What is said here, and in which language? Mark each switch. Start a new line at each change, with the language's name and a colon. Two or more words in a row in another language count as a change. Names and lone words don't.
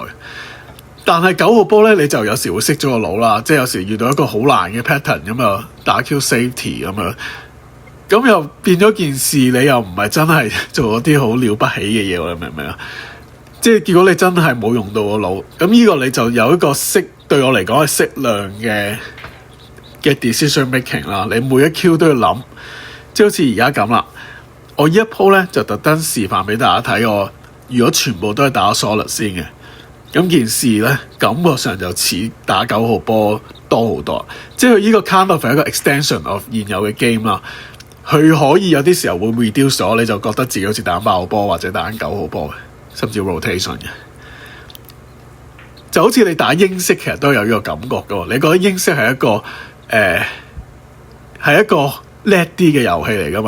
Cantonese: 但係9號波咧，你就有時會熄咗個腦啦，即係有時遇到一個好難嘅 pattern 咁啊，打 Q safety 咁樣，咁又變咗件事，你又唔係真係做咗啲好了不起嘅嘢，你明唔明啊？即係結果你真係冇用到個腦，咁呢個你就有一個對我嚟講係適量嘅
English: decision making
Cantonese: 啦。你每一 Q 都要諗，即係好似而家咁啦。我呢一鋪咧就特登示範俾大家睇，我如果全部都係打 solid 先嘅，咁件事咧感覺上就似打9號波多好多。即係呢個
English: kind of
Cantonese: 係一個
English: extension of
Cantonese: 現有嘅 game 啦。佢可以有啲時候會 reduce 咗，你就覺得自己好似打8號波或者打9號波嘅。甚至 rotation 嘅，就好似你打英式，其實都有呢個感覺嘅。你覺得英式係一個係一個叻啲嘅遊戲嚟噶嘛？